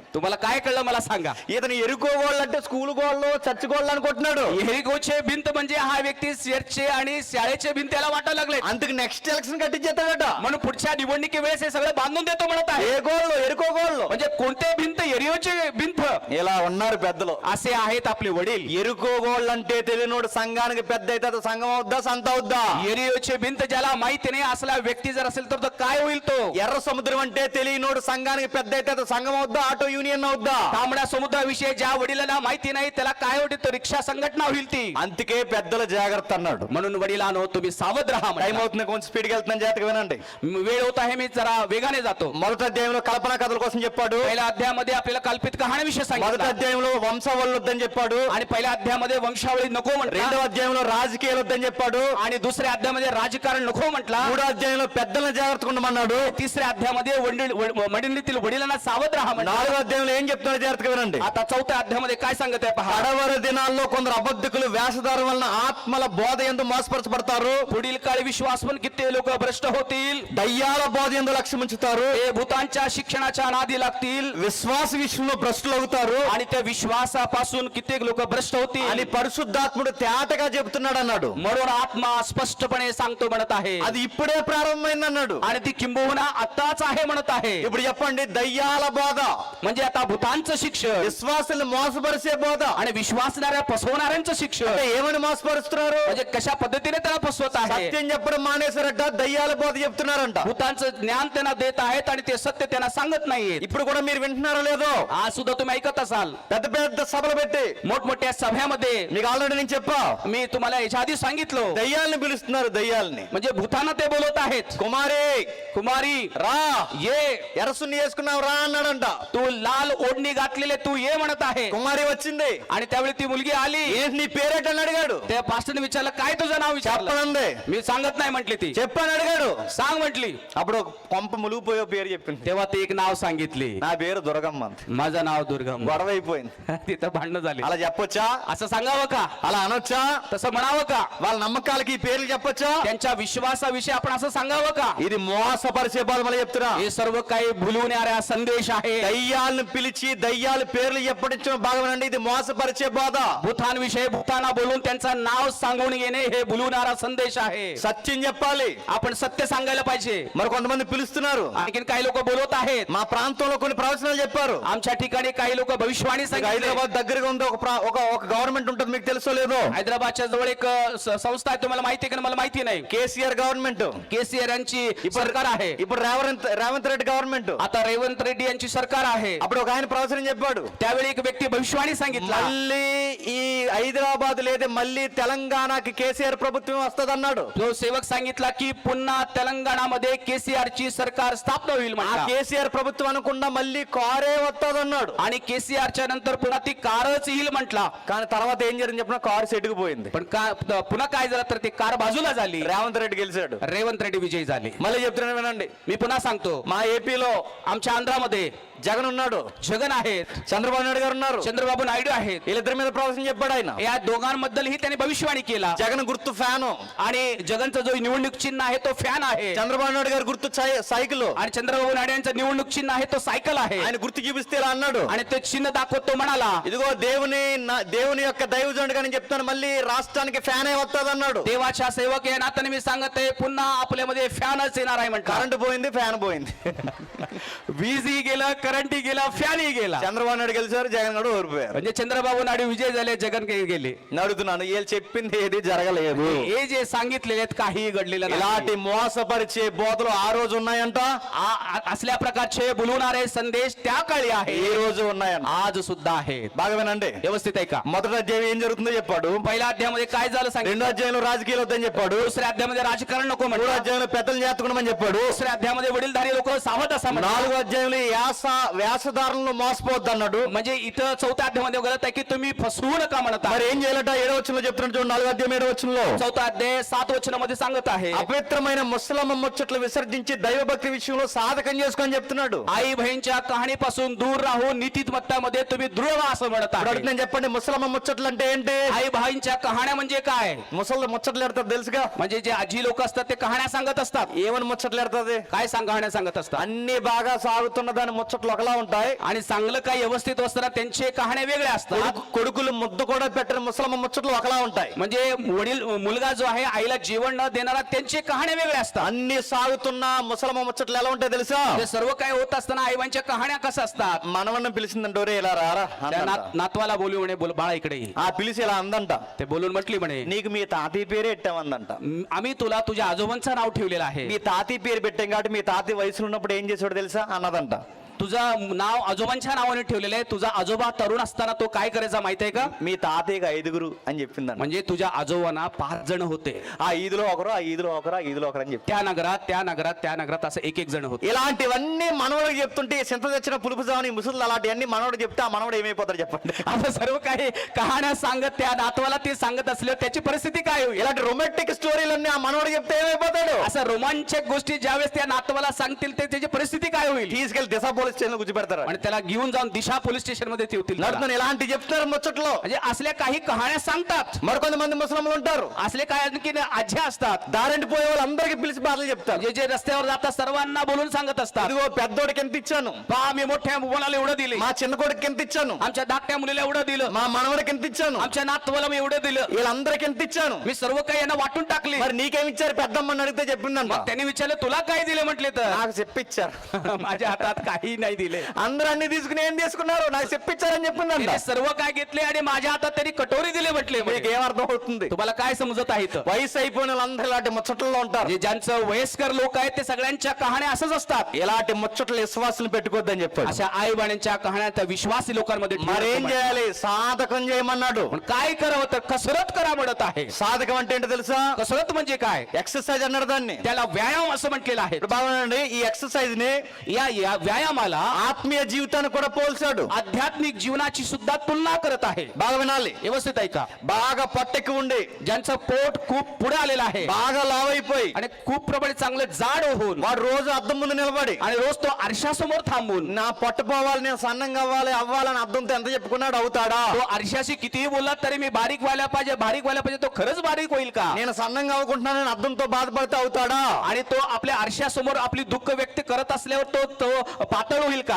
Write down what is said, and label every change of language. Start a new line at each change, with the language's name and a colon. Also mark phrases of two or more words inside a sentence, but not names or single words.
Marathi: तुम्हाला काय कळलं मला सांगा.
Telugu: ఇతను ఎరుకో గోళ్ళు అంటే స్కూల్ గోళ్ళు చర్చ్ గోళ్ళు అనుకుంటున్నాడు.
Marathi: हेरिकोचे भिंत म्हणजे हा व्यक्ती चर्चचे आणि शाळेचे भिंत याला वाटायला लागले,
Telugu: అందుకు
English: next election
Telugu: కట్టించేస్తాడట.
Marathi: म्हणून पुढच्या निवडणुकी वेळेस हे सगळं बांधून देतो म्हणत आहे.
Telugu: ఏ గోళ్ళు ఎరుకో గోళ్ళు
Marathi: म्हणजे कोणते भिंत एरियोचे भिंत.
Telugu: ఇలా ఉన్నారు పెద్దలు.
Marathi: असे आहेत आपले वडील.
Telugu: ఎరుకో గోళ్ళు అంటే తెలియనోడు సంఘానికి పెద్ద అయితే అది సంఘం అవుద్దా సంత అవుద్దా?
Marathi: एरियोचे भिंत ज्याला माहिती नाही असला व्यक्ती जर असेल तर तो काय होईल तो.
Telugu: ఎర్ర సముద్రం అంటే తెలియనోడు సంఘానికి పెద్ద అయితే అది సంఘం అవుద్దా ఆటో యూనియన్ అవుద్దా?
Marathi: तांबड्या समुद्राविषयी ज्या वडिलांना माहिती नाही त्याला काय होते तर रिक्षा संघटना होईल ती.
Telugu: అందుకే పెద్దల జాగ్రత్త అన్నాడు.
Marathi: म्हणून वडिलांनो तुम्ही सावध राहा
Telugu: టైం
Marathi: म्हटलं.
Telugu: అవుతుంది, కొంచెం స్పీడ్కి వెళ్తున్నాను, జాగ్రత్తగా వినండి.
Marathi: वेळ होत आहे, मी जरा वेगाने जातो.
Telugu: మొదటి అధ్యాయంలో కల్పన కథల కోసం చెప్పాడు.
Marathi: पहिल्या अध्यायामध्ये आपल्याला कल्पित कहाणीविषयी
Telugu: మొదటి
Marathi: सांगितलं
Telugu: అధ్యాయంలో వంశవళ్ళు వద్దని చెప్పాడు.
Marathi: आणि पहिल्या अध्यायामध्ये वंशावळी नको म्हटलं
Telugu: రెండవ అధ్యాయంలో రాజకీయాలు వద్దని చెప్పాడు.
Marathi: आणि दुसऱ्या अध्यायामध्ये राजकारण नको म्हटला.
Telugu: మూడో అధ్యాయంలో పెద్దలను జాగ్రత్తగా ఉండమన్నాడు.
Marathi: तिसऱ्या अध्यायामध्ये मंडळीतील वडिलांना सावध राहा म्हटलं.
Telugu: నాలుగో అధ్యాయంలో ఏం చెప్తున్నాడు జాగ్రత్తగా వినండి.
Marathi: आता चौथ्या अध्यायामध्ये काय सांगत आहे पहा.
Telugu: కడవరి దినాల్లో కొందరు అబద్ధికులు వేషధారం వలన ఆత్మల బోధ యందు మోసపరచబడతారు.
Marathi: पुढील काळी विश्वास पण किती लोक भ्रष्ट होतील.
Telugu: దయ్యాల బోధ యందు లక్ష్యం ఉంచుతారు.
Marathi: ते भूतांच्या शिक्षणाच्या नादी लागतील
Telugu: విశ్వాస విషయంలో భ్రష్టులు అవుతారు
Marathi: आणि त्या विश्वासापासून कित्येक लोक भ्रष्ट
Telugu: అని
Marathi: होतील.
Telugu: పరిశుద్ధాత్ముడు తేటగా చెబుతున్నాడు అన్నాడు.
Marathi: म्हणून आत्मा स्पष्टपणे सांगतो म्हणत आहे
Telugu: అది ఇప్పుడే ప్రారంభమైంది అన్నాడు.
Marathi: आणि ती किंबहुना आताच आहे म्हणत आहे.
Telugu: ఇప్పుడు చెప్పండి, దయ్యాల బోధ,
Marathi: म्हणजे आता भूतांचं शिक्षण
Telugu: విశ్వాసుల్ని మోసపరిచే బోధ
Marathi: आणि विश्वासणाऱ्या फसवणाऱ्यांचं शिक्षण
Telugu: అంటే ఏమని మోసపరుస్తున్నారు?
Marathi: म्हणजे कशा पद्धतीने त्याला फसवत आहे.
Telugu: సత్యం చెప్పడం మానేశారట, దయ్యాల బోధ చెప్తున్నారంట.
Marathi: भूतांचं ज्ञान त्यांना देत आहेत आणि ते सत्य त्यांना सांगत नाहीये.
Telugu: ఇప్పుడు కూడా మీరు వింటున్నారో లేదో,
Marathi: आज सुद्धा तुम्ही ऐकत असाल
Telugu: పెద్ద పెద్ద సభలు పెట్టి
Marathi: मोठमोठ्या सभ्यामध्ये.
Telugu: మీకు ఆల్రెడీ నేను చెప్పా,
Marathi: मी तुम्हाला याच्या आधी सांगितलं
Telugu: దయ్యాల్ని పిలుస్తున్నారు. దయ్యాల్ని
Marathi: म्हणजे भूतांना ते बोलवत आहेत.
Telugu: కుమారి
Marathi: कुमारी
Telugu: రా,
Marathi: ये,
Telugu: ఎరసుని వేసుకున్నావు రా అన్నాడంట.
Marathi: तू लाल ओढणी घातलेले तू ये म्हणत आहे.
Telugu: కుమారి వచ్చింది.
Marathi: आणि त्यावेळी ती मुलगी आली.
Telugu: ఏంటి నీ పేరేటని అడిగాడు.
Marathi: त्या पास्टरने विचारलं काय तुझं नाव विचारलं.
Telugu: చెప్పనండి,
Marathi: मी सांगत नाही म्हटली ती.
Telugu: చెప్పని అడిగాడు.
Marathi: सांग म्हटली.
Telugu: అప్పుడు ఒక కొంప ములిగిపోయే పేరు చెప్పింది.
Marathi: तेव्हा ती एक नाव सांगितली.
Telugu: నా పేరు దుర్గమ్మ అంది.
Marathi: माझं नाव दुर्गम.
Telugu: గొడవ అయిపోయింది.
Marathi: तिथं भांडणं झाली.
Telugu: అలా చెప్పొచ్చా?
Marathi: असं सांगावं का,
Telugu: అలా అనొచ్చా?
Marathi: तसं म्हणावं का,
Telugu: వాళ్ళ నమ్మకాలకి ఈ పేర్లు చెప్పొచ్చా?
Marathi: त्यांच्या विश्वासाविषयी आपण असं सांगावं का.
Telugu: ఇది మోసపరిచే బాధ మళ్ళీ చెప్తున్నా.
Marathi: हे सर्व काही भुलवणाऱ्या संदेश आहे.
Telugu: దయ్యాలను పిలిచి దయ్యాల పేర్లు చెప్పడించిన భాగమేనండి ఇది మోసపరిచే బాధ.
Marathi: भूतांविषयी भूतांना बोलून त्यांचं नाव सांगून येणे हे भुलवणारा संदेश आहे.
Telugu: సత్యం చెప్పాలి.
Marathi: आपण सत्य सांगायला पाहिजे.
Telugu: మరి కొంతమంది పిలుస్తున్నారు.
Marathi: आणखीन काही लोक बोलवत आहेत.
Telugu: మా ప్రాంతంలో కొన్ని ప్రవచనాలు చెప్పారు.
Marathi: आमच्या ठिकाणी काही लोक भविष्यवाणी सांगितली.
Telugu: హైదరాబాద్ దగ్గరగా ఉంది ఒక గవర్నమెంట్ ఉంటుంది, మీకు తెలుసో లేదో.
Marathi: हैदराबादच्या जवळ एक संस्था आहे, तुम्हाला माहिती आहे का मला माहिती नाही.
Telugu: కేసీఆర్ గవర్నమెంట్,
Marathi: केसीआर यांची सरकार आहे.
Telugu: ఇప్పుడు రేవంత్ రెడ్డి గవర్నమెంట్.
Marathi: आता रेवंत रेड्डी यांची सरकार आहे.
Telugu: అప్పుడు ఒక ఆయన ప్రవచనం చెప్పాడు.
Marathi: त्यावेळी एक व्यक्ती भविष्यवाणी सांगितला.
Telugu: మళ్ళీ ఈ హైదరాబాద్ లేదా మళ్ళీ తెలంగాణకి కేసీఆర్ ప్రభుత్వం వస్తుంది అన్నాడు.
Marathi: तो सेवक सांगितला की पुन्हा तेलंगणामध्ये केसीआर ची सरकार स्थापना होईल
Telugu: ఆ
Marathi: म्हटला.
Telugu: కేసీఆర్ ప్రభుత్వం అనకుండా మళ్ళీ కారే వస్తుంది అన్నాడు.
Marathi: आणि केसीआर च्या नंतर पुन्हा ती कारच येईल म्हटला.
Telugu: కానీ తర్వాత ఏం జరిగింది చెప్పిన, కారు సెట్టుకు పోయింది.
Marathi: पण पुन्हा काय झालं तर ती कार बाजूला झाली.
Telugu: రేవంత్ రెడ్డి గెలిచాడు.
Marathi: रेवंत रेड्डी विजयी झाले.
Telugu: మళ్ళీ చెప్తున్నాను వినండి.
Marathi: मी पुन्हा सांगतो,
Telugu: మా ఏపీలో
Marathi: आमच्या आंध्रामध्ये
Telugu: జగన్ ఉన్నాడు,
Marathi: जगन आहेत,
Telugu: చంద్రబాబు నాయుడు గారు ఉన్నారు.
Marathi: चंद्रबाबू नायडू आहेत.
Telugu: వీళ్ళిద్దరి మీద ప్రవచనం చెప్పాడు ఆయన.
Marathi: या दोघांबद्दलही त्यांनी भविष्यवाणी केला.
Telugu: జగన్ గుర్తు ఫ్యాను,
Marathi: आणि जगनचं जो निवडणूक चिन्ह आहे तो फॅन आहे.
Telugu: చంద్రబాబు నాయుడు గారు గుర్తు సైకిల్.
Marathi: आणि चंद्रबाबू नायडू यांचं निवडणूक चिन्ह आहे तो सायकल आहे.
Telugu: ఆయన గుర్తు చూపిస్తే ఇలా అన్నాడు,
Marathi: आणि ते चिन्ह दाखवत तो म्हणाला,
Telugu: ఇదిగో దేవుని యొక్క దైవజనుడుగా నేను చెప్తాను, మళ్ళీ రాష్ట్రానికి ఫ్యాన్ అయి వస్తుంది అన్నాడు.
Marathi: देवाच्या सेवक या नात्याने मी सांगत आहे पुन्हा आपल्यामध्ये फॅनच येणार आहे म्हणतात.
Telugu: కరెంట్ పోయింది, ఫ్యాన్ పోయింది.
Marathi: वीजही गेलं, करंटी गेला फॅनही गेला
Telugu: చంద్రబాబు నాయుడు గెలిచారు, జగన్ గారు ఓడిపోయారు.
Marathi: म्हणजे चंद्रबाबू नायडू विजय झाले जगन गेले
Telugu: నడుతున్నాను, వీళ్ళు చెప్పింది ఏది జరగలేదు.
Marathi: हे जे सांगितलेले आहेत काहीही घडलेलं नाही.
Telugu: ఇలాంటి మోసపరిచే బోధలు ఆ రోజు ఉన్నాయంట,
Marathi: असल्या प्रकारचे बोलवणारे संदेश त्या काळी आहे,
Telugu: ఈ రోజు ఉన్నాయంట.
Marathi: आज सुद्धा आहेत.
Telugu: బాగా వినండి.
Marathi: व्यवस्थित आहे का?
Telugu: మొదటి అధ్యాయం ఏం జరుగుతుందో చెప్పాడు,
Marathi: पहिल्या अध्यायामध्ये काय झालं
Telugu: రెండో
Marathi: सांगितलं,
Telugu: అధ్యాయంలో రాజకీయాలు వద్దని చెప్పాడు,
Marathi: दुसऱ्या अध्यायामध्ये राजकारण नको
Telugu: మూడో
Marathi: म्हणलं,
Telugu: అధ్యాయంలో పెద్దలు చేర్చుకోమని చెప్పాడు,
Marathi: दुसऱ्या अध्यायामध्ये वडीलधारी लोक सावध असा म्हणलं.
Telugu: నాలుగో అధ్యాయంలో వ్యాసదారులను మోసపోద్దు అన్నాడు.
Marathi: म्हणजे इथं चौथ्या अध्यायामध्ये गलत आहे की तुम्ही फसवू नका म्हणत
Telugu: మరి
Marathi: आहे.
Telugu: ఏం చేయాలట? 7వ వచనంలో చెప్తున్నాడు చూడండి, 4వ అధ్యాయం 7వ వచనంలో,
Marathi: चौथा अध्याय 7 वचनामध्ये सांगत आहे,
Telugu: అపవిత్రమైన ముసలమ్మ ముచ్చట్లు విసర్జించి దైవభక్తి విషయంలో సాధకం చేసుకొని చెప్తున్నాడు.
Marathi: आई बहीणच्या कहाणीपासून दूर राहून नीतिमत्तामध्ये तुम्ही दृढ व्हा असं म्हणत
Telugu: ఇప్పుడు
Marathi: आहे.
Telugu: అడుగుతున్నాను చెప్పండి, ముసలమ్మ ముచ్చట్లు అంటే ఏంటి?
Marathi: आई बहीणच्या कहाण्या म्हणजे काय?
Telugu: ముసళ్ళు ముచ్చట్లు ఎడతారు తెలుసుగా?
Marathi: म्हणजे जे आजी लोक असतात ते कहाण्या सांगत असतात.
Telugu: ఏమని ముచ్చట్లు ఎడతాది?
Marathi: काय कहाण्या सांगत असतात
Telugu: అన్ని బాగా సాగుతున్న దాని ముచ్చట్లు ఒకలా ఉంటాయి,
Marathi: आणि चांगलं काही व्यवस्थित असताना त्यांचे कहाण्या वेगळ्या असतात.
Telugu: కొడుకులు ముద్దు కూడా పెట్టిన ముసలమ్మ ముచ్చట్లు ఒకలా ఉంటాయి.
Marathi: म्हणजे वडील मुलगा जो आहे आईला जेवण न देणारा त्यांचे कहाण्या वेगळ्या असतात.
Telugu: అన్ని సాగుతున్న ముసలమ్మ ముచ్చట్లు ఎలా ఉంటాయి తెలుసా?
Marathi: म्हणजे सर्व काही होत असताना आईबांच्या कहाण्या कशा असतात.
Telugu: మనవన్న పిలిచిందంటే ఒరే ఇలా రారా
Marathi: त्या
Telugu: అందంట.
Marathi: नातवाला बोलू म्हणे बाळा इकडे ये.
Telugu: ఆ పిలిచి ఇలా అందంట,
Marathi: ते बोलून म्हटली म्हणे
Telugu: నీకు మీ తాతయ్య పేరే ఎట్టామందంట.
Marathi: आम्ही तुला तुझ्या आजोबांचं नाव ठेवलेलं आहे.
Telugu: మీ తాతయ్య పేరు పెట్టాం కాబట్టి మీ తాతయ్య వయసులో ఉన్నప్పుడు ఏం చేసాడు తెలుసా అన్నదంట.
Marathi: तुझं नाव आजोबांच्या नावाने ठेवलेलं आहे. तुझा आजोबा तरुण असताना तो काय करायचा माहिती आहे का?
Telugu: మీ తాతయ్యకి 5గురు అని చెప్పిందంట.
Marathi: म्हणजे तुझ्या आजोबांना 5 जण होते.
Telugu: ఆ ఈదులో ఒకరు, ఆ ఈదులో ఒకరు, ఆ ఈదులో ఒకరు అని చెప్పి
Marathi: त्या नगरात असं एक जण होते.
Telugu: ఇలాంటివన్నీ మనవడికి చెప్తుంటే చింత తెచ్చిన పులుపు జావని ముసలు అలాంటివన్నీ మనవడు చెప్తే ఆ మనవడు ఏమైపోతాడు చెప్పండి?
Marathi: आता सर्व काही कहाण्या सांगत त्या नातवाला ते सांगत असल्यावर त्याची परिस्थिती काय होईल?
Telugu: ఇలాంటి
English: romantic stories
Telugu: ఆ మనవడు చెప్తే ఏమైపోతాడు?
Marathi: असं रोमांचक गोष्टी ज्यावेळेस त्या नातवाला सांगतील ते त्याची परिस्थिती काय होईल?
Telugu: తీసుకెళ్లి దిశ
English: police station
Telugu: లో కూర్చోబెడతారు.
Marathi: आणि त्याला घेऊन जाऊन दिशा
English: police station
Marathi: मध्ये ठेवतील.
Telugu: నడుతున్నాను ఇలాంటి చెప్తారు ముచ్చట్లో.
Marathi: म्हणजे असल्या काही कहाण्या सांगतात.
Telugu: మరికొంతమంది ముసలమ్మలు ఉంటారు,
Marathi: असले काय आणखी आज्या असतात,
Telugu: దారింటి పోయే వాళ్ళందరికీ పిలిచి బాధలు చెప్తారు.
Marathi: जे रस्त्यावर जातात सर्वांना बोलून सांगत असतात.
Telugu: ఇదిగో పెద్దోడికి ఎంత ఇచ్చాను,
Marathi: पहा मी मोठ्या मुलाला एवढं दिले,
Telugu: మా చిన్న కొడుకు ఎంత ఇచ్చాను,
Marathi: आमच्या धाकट्या मुलीला एवढं दिलं,
Telugu: మా మనవడికి ఎంత ఇచ్చాను,
Marathi: आमच्या नातवाला मी एवढं दिलं,
Telugu: వీళ్ళందరికీ ఎంత ఇచ్చాను.
Marathi: मी सर्व काही यांना वाटून टाकले.
Telugu: మరి నీకేమి ఇచ్చారు పెద్దమ్మని అడిగితే చెప్పిందంట,
Marathi: मग त्यांनी विचारलं तुला काय दिले म्हटले तर
Telugu: నాకు చెప్పిచ్చారు.
Marathi: माझ्या हातात काही नाही दिले.
Telugu: అందరూ అన్ని తీసుకుని ఏం తీసుకున్నారు, నాకు చెప్పిచ్చారని చెప్పిందంట.
Marathi: त्याने सर्व काय घेतले आणि माझ्या हातात त्यांनी कटोरी दिले म्हटले.
Telugu: మీకు ఏమర్థం అవుతుంది?
Marathi: तुम्हाला काय समजत आहे इथं?
Telugu: వయసు అయిపోయిన వాళ్ళందరూ ఇలాంటి ముచ్చట్లలో ఉంటారు.
Marathi: जे ज्यांचं वयस्कर लोक आहेत ते सगळ्यांच्या कहाण्या असंच असतात.
Telugu: ఇలాంటి ముచ్చట్లు విశ్వాసులు పెట్టుకోవద్దని చెప్పాడు.
Marathi: अशा आई बाण्यांच्या कहाण्या त्या विश्वासी लोकांमध्ये ठेवू
Telugu: మరేం
Marathi: नको.
Telugu: చేయాలి? సాధకం చేయమన్నాడు.
Marathi: पण काय करावं तर कसरत करा म्हणत आहे.
Telugu: సాధకం అంటే ఏంటో తెలుసా?
Marathi: कसरत म्हणजे काय?
Telugu: ఎక్సర్సైజ్ అన్నాడు దాన్ని.
Marathi: त्याला व्यायाम असं म्हटलेलं आहे.
Telugu: ఇప్పుడు బాగుండండి, ఈ ఎక్సర్సైజ్ ని
Marathi: या व्यायामाला
Telugu: ఆత్మీయ జీవితాన్ని కూడా పోల్చాడు.
Marathi: आध्यात्मिक जीवनाची सुद्धा तुलना करत आहे.
Telugu: బాగా వినాలి.
Marathi: व्यवस्थित ऐका.
Telugu: బాగా పట్టెక్కి ఉండి,
Marathi: ज्यांचं पोट खूप पुढे आलेलं आहे
Telugu: బాగా లావైపోయి,
Marathi: आणि खूप प्रमाणे चांगलं जाड होऊन
Telugu: వాడు రోజు అద్దం ముందు నిలబడి
Marathi: आणि रोज तो आरशासमोर थांबून
Telugu: నా పట్టు పోవాలి, నేను సన్నంగా అవ్వాలని అద్దంతో ఎంత చెప్పుకున్నాడు అవుతాడా?
Marathi: तो आरशाशी कितीही बोलला तरी मी बारीक व्हायला पाहिजे तो खरंच बारीक होईल का?
Telugu: నేను సన్నంగా అవ్వకుంటున్నానని అద్దంతో బాధపడితే అవుతాడా?
Marathi: आणि तो आपल्या आरशासमोर आपली दुःख व्यक्त करत असल्यावर तो पातळ होईल का?